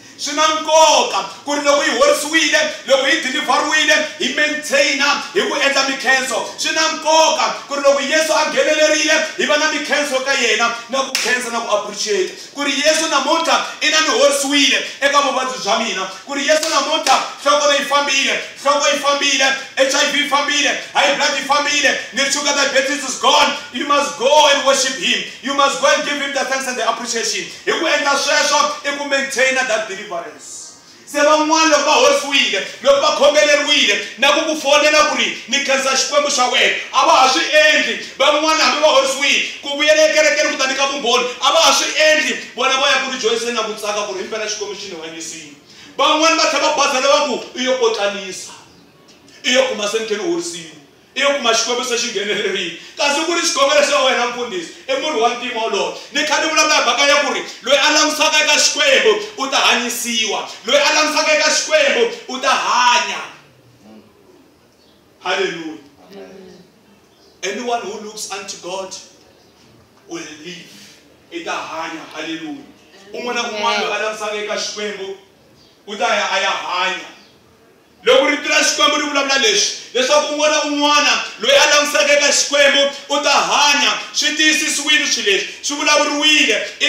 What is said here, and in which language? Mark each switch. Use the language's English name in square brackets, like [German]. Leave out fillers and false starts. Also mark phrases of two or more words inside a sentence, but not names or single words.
[Tsonga] swi na nkoka ku ri loko hi horisiwile loko hi dilivhariwile hi maintaina hi ku endla mikhenso swi na nkoka ku ri loko Yesu a nghenelerile hi va na mikhenso ka yena na ku khensa na ku appreciate ku ri Yesu namuntlha i na ni horisiwile eka vuvabyi bya mina ku ri Yesu namuntlha nhloko yi fambile HIV yi fambile high blood yi fambile ni [English] sugar diabetes is gone you must go and worship him you must go and give him the thanks and the appreciation [Tsonga] hi ku endla sweswo i ku maintaina [English] that deliverance [Tsonga] se van'wana loko va horisiwile loko va khongeleriwile na ku fonela ku ri ni khensa xikwembu xa wena a va ha swi endli van'wana hambi va horisiwile ku vuyela ekerekeni ku ta nyika vumbhoni a va ha swi endli vona va ya ku rejoyiseni na ku tsaka ku ri himpela xikwembu xi ni hanyisile van'wana va tlhela va bazela va ku i yo kotlanisa i yo kuma se ni tlhela ni horisiwe i yo kuma xikwembu se xi nghenelerile kasi ku ri xikongelo xa wena mfundhisi i munhu wa ntima wolowo ni kha ni vulavula hi mhaka ya ku ri loyi a langutisaka eka xikwembu u ta hanyisiwa loyi a langutisaka eka xikwembu u ta hanya hallelujah [English] anyone who looks unto God will live [Tsonga] i ta hanya hallelujah un'wana na un'wana loyi a langutisaka eka xikwembu u ta ya a ya hanya loko ri tirha xikwembu ri vulavula leswi leswaku un'wana loyi a langutisaka eka xikwembu u ta hanya swi tiyisisiwile swi leswi swi vulavuriwile i